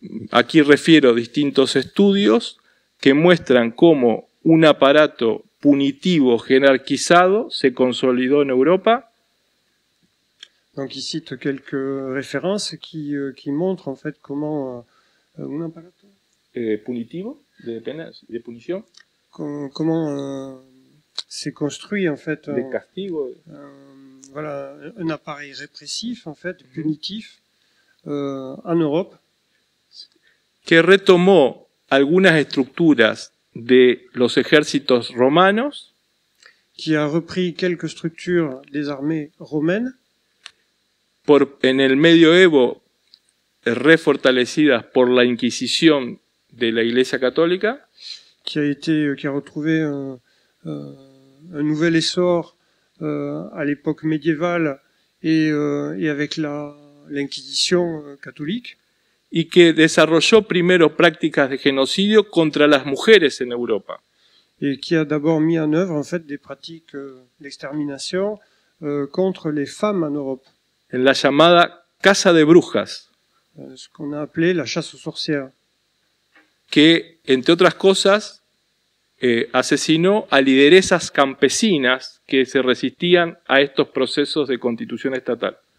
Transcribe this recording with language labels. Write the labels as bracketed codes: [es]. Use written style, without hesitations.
[es] Aquí refiero distintos estudios que muestran cómo un aparato punitivo jerarquizado se consolidó en Europa. [fr] Donc il cite quelques références qui montrent en fait comment un aparato [es] punitivo de penas de punición. [fr] Comment s'est construit en fait [es] de castigo. [fr] Voilà, un appareil répressif en fait punitif en Europe. [es] Que retomó algunas estructuras de los ejércitos romanos. [fr] Qui a repris quelques structures des armées romaines. [es] En el medioevo refortalecidas por la Inquisición de la Iglesia Católica. [fr] Qui a retrouvé un nouvel essor à l'époque médiévale et avec l'Inquisition catholique. [es] Y que desarrolló primero prácticas de genocidio contra las mujeres en Europa. [fr] Et qui a d'abord mis en œuvre en fait des pratiques d'extermination contre les femmes en Europe. [es] En la llamada caza de brujas. [fr] Ce qu'on a appelé la chasse aux sorcières. [es] Que, entre otras cosas, asesinó a lideresas campesinas que se resistían a estos procesos de constitución estatal.